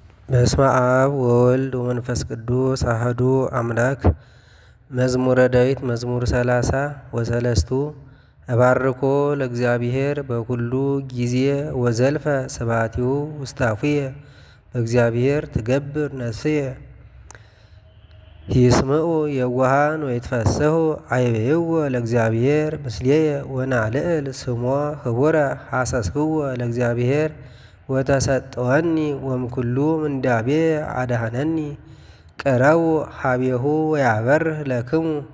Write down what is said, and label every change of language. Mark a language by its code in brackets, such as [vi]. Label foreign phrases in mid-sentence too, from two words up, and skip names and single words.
[gez] በስመ አብ ወወልድ ወመንፈስ ቅዱስ አሐዱ አምላክ። መዝሙረ ዳዊት መዝሙር 30 ወሰለስቱ እባርኮ ለእግዚአብሔር በኩሉ ጊዜ ወዘልፈ ስብሐቲሁ ውስተ አፉየ በእግዚአብሔር ትገብር ነፍስየ። ይስምዑ የዋሃን ወይትፈስሑ አይቤይዎ ለእግዚአብሔር ምስሌየ ወናልዕል ስሞ ህቡረ ሐሰስክዎ ለእግዚአብሔር ወተሰጠወኒ ወምኩሉ ምንዳቤየ አድኀነኒ። ቅረቡ ሀቤሁ ወያበርህ ለክሙ